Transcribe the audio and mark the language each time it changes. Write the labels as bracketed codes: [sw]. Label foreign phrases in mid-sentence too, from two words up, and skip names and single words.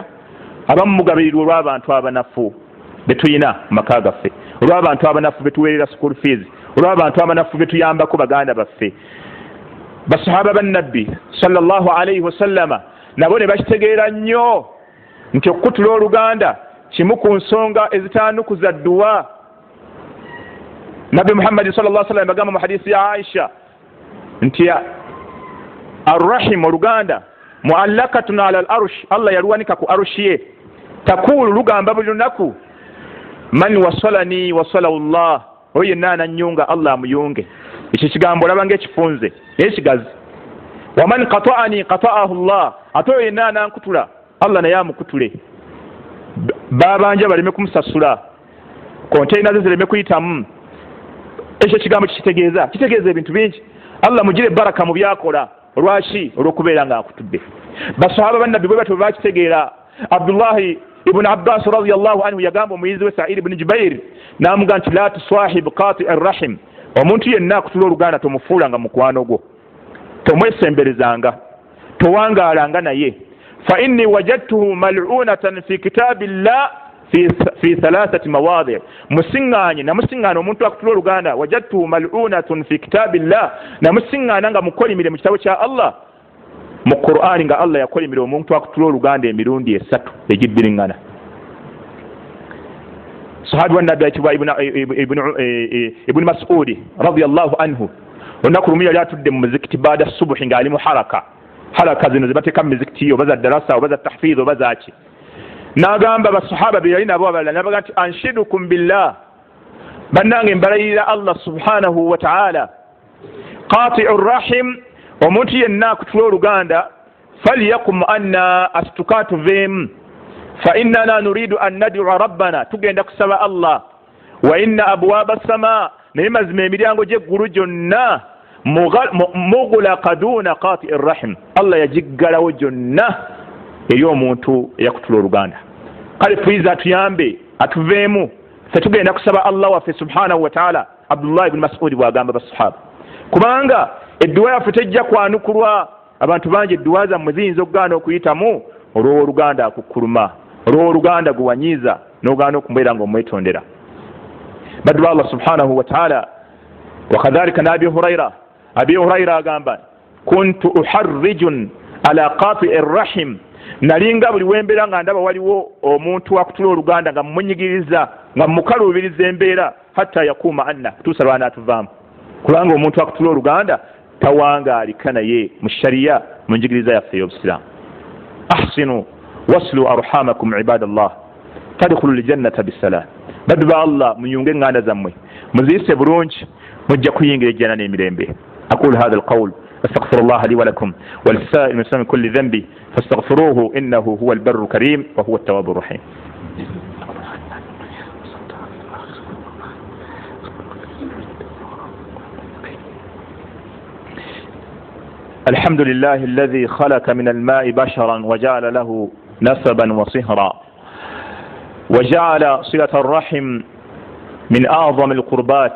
[lg] abamu mugabirirwa olw'abantu abanafu be tulina mu maka gaffe, olw'abantu abanafu be tuweerera [en] school fees, [lg] olw'abantu abanafu be tuyambako baganda baffe. basahaba bannabbi [ar] صلى الله عليه وسلم [lg] nabo ne bakitegeera nnyo nti okutula oluganda kimu ku nsonga ezitaanukuza dduwa. nabbi Muhammad [ar] صلى الله عليه وسلم [lg] bagamba mu hadisi ya Aisha nti arrahim oluganda [ar] معلقة على العرش, [lg] Allah yaluwanika ku arushi ye. takulu lugamba buli lunaku [ar] من وصلني وصله الله, [lg] oyo yenna ananyunga Allah amuyunge. ekyo kigambo olaba ng'ekifunze naye kigazi. [ar] ومن قطعني قطعه الله, [lg] ate oyo yenna anankutula Allah naye amukutule. babanja baleme kumusasula, konteyina ze zireme kuyitamu. ekyo kigambo kitegeeza ebintu bingi. Allah mugire baraka mu byakola. olwaki? olw'okubeera nga akutudde. basahaba bannabbi bwe batyo bakitegeera. Abdullahi ibn Abbas [ar] رضي الله عنه [lg] yagamba omuyizi we Sa'id ibn Jubair n'amuga nti [ar] لا تصاحب قاطع الرحم, [lg] omuntu yenna akutula oluganda tomufuulanga mukwano gwo, tomwesemberezanga, towangaalanga naye. [ar] فإني وجدته ملعونا في كتاب الله في ثلاثة مواضع', [lg] namusiŋŋaana omuntu akutula oluganda [ar] وجدته ملعون في كتاب الله, [lg] namusiŋŋaana nga mukolimire mu kitabo kya Allah mu Qur'ani, nga Allah yakolimire omuntu akutula oluganda emirundi 3 egibbiriŋŋana. sahabi wa nabbi ayitibwa ibn Mas'ud [ar] رضي الله عنه, [lg] olunaku lumu yali atudde mu muzikiti baada subuhi ng'ali mu haraka zino zebateeka mu mizikiti oba za darasa oba za tahfiz oba zaki. n'agamba basahaba be yali nabo abalala n'abaga nti [ar] أنشدكم بالله, [lg] bannange mbalayirira Allah [ar] سبحانه وتعالى, قاطع الرحم, [lg] omuntu yenna akutula oluganda [ar] فليقم عنا فإنا نريد أن ندعو ربنا, [lg] tugenda kusaba Allah. [ar] وإن أبواب السماء, [lg] naye mazima emiryango gy'eggulu gyonna [ar] مغلقة دون قاطع الرحم, [lg] Allah yagiggalawo gyonna eri omuntu eyakutula oluganda. kale please atuyambe atuveemu fetugenda kusaba Allah waffe [ar] سبحانه وتعالى. [lg] Abdullah ibn Mas'ud bwagamba basahaba, kubanga edduwa yaffe tejja kwanukulwa. Abantu bangi edduwa zammwe ziyinza okugaana okuyitamu olw'oluganda akukkuluma, olw'oluganda guwanyiiza n'ogaana okumbeera ng'omwetondera. Baddu ba Allah [ar] سبحانه وتعالى. [lg] Wakadhalika na Abi Hurayra agamba, [ar] كنت أحرج على قاطع الرحم, [lg] nalinga buli wembeera nga ndaba waliwo omuntu akutula oluganda nga mumunyigiriza nga mukaluubiriza embeera [ar] حتى يقوم عنا, [lg] kutuusa lw'anaatuvaamu. Kubanga omuntu akutula oluganda tawangaalika naye mu shariya, mu njigiriza yaffe ey'obusiraamu. [ar] أحسنوا وصل أرحامكم عباد الله تدخلوا الجنة بسلام. [lg] Baddu ba Allah, muyunge enganda zammwe muziyise bulungi, mujja kuyingira ejjana n'emirembe. [ar] أقول هذا القول أستغفر الله لي ولكم وللسائر من سبب كل ذنب فاستغفروه إنه هو البر الكريم وهو التواب الرحيم. الحمد لله الذي خلق من الماء بشرا وجعل له نسبا وصهرا وجعل صلة الرحم من أعظم القربات.